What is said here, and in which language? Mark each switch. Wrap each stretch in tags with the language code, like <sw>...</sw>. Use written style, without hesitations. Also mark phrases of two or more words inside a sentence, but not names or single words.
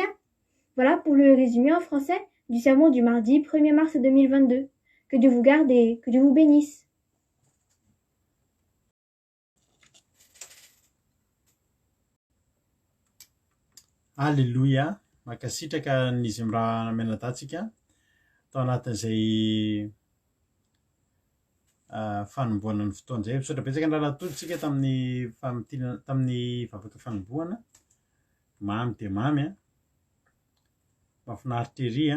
<fr>Voilà pour le résumé en français du sermon du mardi 1er mars 2022. Que Dieu vous garde et que Dieu vous bénisse. Alléluia.</fr> <mg>Makasitraka n'izy amin'ny raha namenan-tatsika tao anatin'izay fanomboana ny fotoana izay. Misaotra betsaka ny raha natolotsika tamin'ny vavaka fanomboana. Mamy dia mamy a. Mahafinaritra ery a.</mg>